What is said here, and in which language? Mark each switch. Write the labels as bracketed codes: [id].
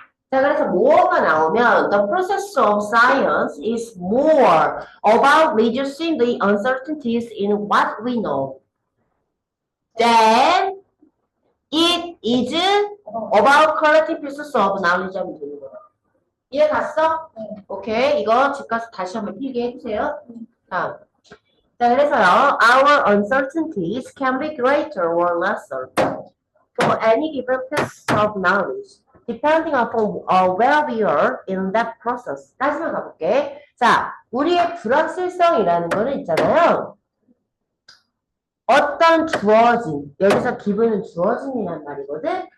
[ko] 자, 그래서 more가 나오면 [en] the process of science is more about reducing the uncertainties in what we know than it is about collecting pieces of knowledge [ko] 하면 되는 거야. 이해 갔어? 네. 오케이. 이거 집 가서 다시 한번 필기 해주세요. 자, 그래서요. [en] Our uncertainties can be greater or lesser for any given piece of knowledge. Depending upon where we are in that process. [ko] 다시만 가볼게. 자, 우리의 불확실성이라는 거는 있잖아요. 어떤 주어진, 여기서 기분은 주어진이란 말이거든.